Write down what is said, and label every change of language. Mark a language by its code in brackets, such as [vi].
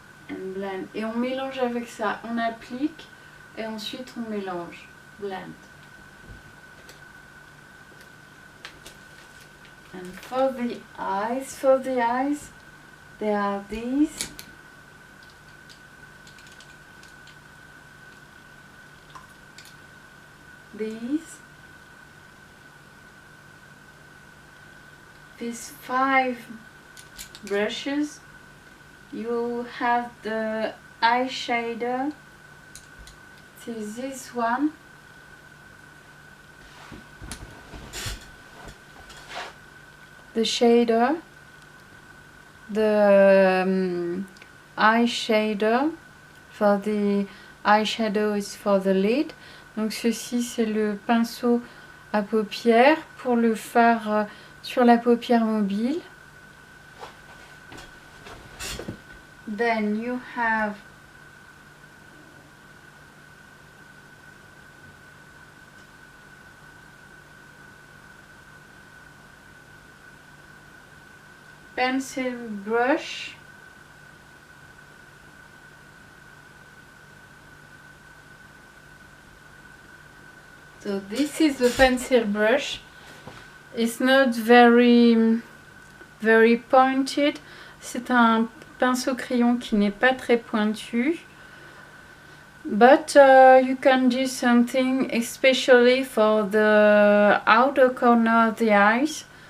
[en] And blend. [fr] Et on mélange avec ça, on applique et ensuite on mélange, blend. [en] And for the eyes, there are these. These 5 brushes. You have the eyeshadow. See this one. The shader, the eyeshadow. For the eyeshadow is for the lid. [fr] Donc ceci c'est le pinceau à paupières pour le fard sur la paupière mobile. [en] Then you have pencil brush. So this is the pencil brush. It's not very pointed. [fr] C'est un pinceau crayon qui n'est pas très pointu. [en] But you can do something especially for the outer corner of the eyes.